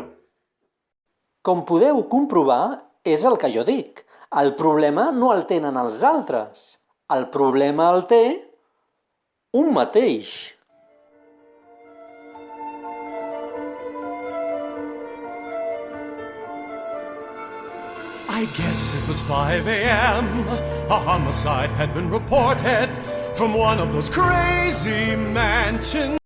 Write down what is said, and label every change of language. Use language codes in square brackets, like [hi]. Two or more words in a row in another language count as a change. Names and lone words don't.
[ca] Com podeu comprovar, és el que jo dic. El problema no el tenen els altres. El problema el té un mateix. [en] I guess it was 5 a.m. A homicide had been reported from one of those crazy mansions